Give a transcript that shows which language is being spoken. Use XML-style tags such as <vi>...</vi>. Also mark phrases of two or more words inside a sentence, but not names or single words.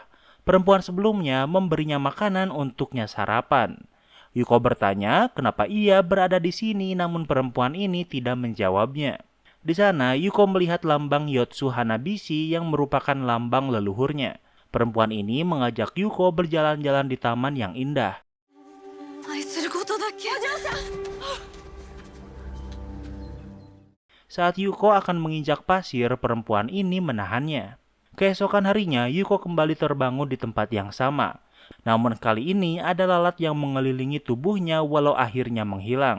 <id>Perempuan sebelumnya memberinya makanan untuknya sarapan. Yuko bertanya kenapa ia berada di sini, namun perempuan ini tidak menjawabnya. Di sana, Yuko melihat lambang Yotsu Hanabishi yang merupakan lambang leluhurnya. Perempuan ini mengajak Yuko berjalan-jalan di taman yang indah.</id> <ja>愛することだけ。お嬢さん。</ja> <id>Saat Yuko akan menginjak pasir, perempuan ini menahannya. Keesokan harinya, Yuko kembali terbangun di tempat yang sama. Namun kali ini ada lalat yang mengelilingi tubuhnya walau akhirnya menghilang.</id>